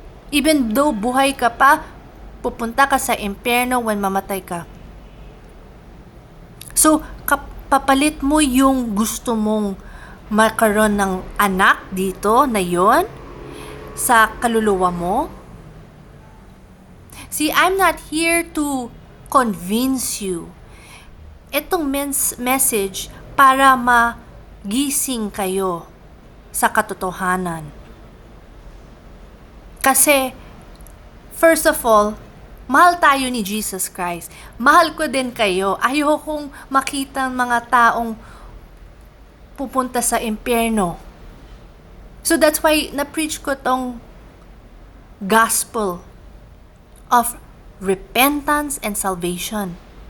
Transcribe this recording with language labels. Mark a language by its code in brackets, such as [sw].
[en] Even though [tl] buhay ka pa, pupunta ka sa impyerno when mamatay ka. So, papalit mo yung gusto mong magkaroon ng anak dito na yon sa kaluluwa mo. [en] See, I'm not here to convince you. [tl] Itong message para magising kayo sa katotohanan. Kasi, [en] first of all, [tl] mahal tayo ni Jesus Christ. Mahal ko din kayo. Ayokong makita ang mga taong pupunta sa impyerno. [en] So that's why [tl] na-preach ko tong [en] gospel of repentance and salvation.